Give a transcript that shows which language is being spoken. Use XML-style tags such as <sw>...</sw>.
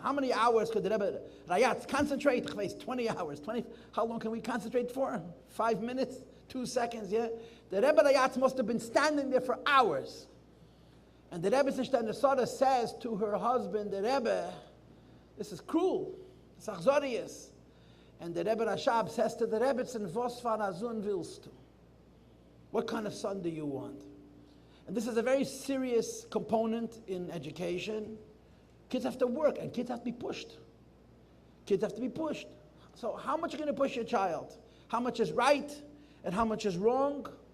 <en>How many hours could the Rebbe Rayatz concentrate? 20 hours. How long can we concentrate for? 5 minutes? 2 seconds, yeah? The Rebbe Rayatz must have been standing there for hours. And the Rebbe Sishtan says to her husband, the Rebbe, this is cruel. It's achzorius. And the Rebbe Rashab says to the Rebbe,</en> <yi>"Was für ein Sohn willst du?</yi> <en>What kind of son do you want?" And this is a very serious component in education. Kids have to work and kids have to be pushed. Kids have to be pushed. So how much are you going to push your child? How much is right and how much is wrong?</en>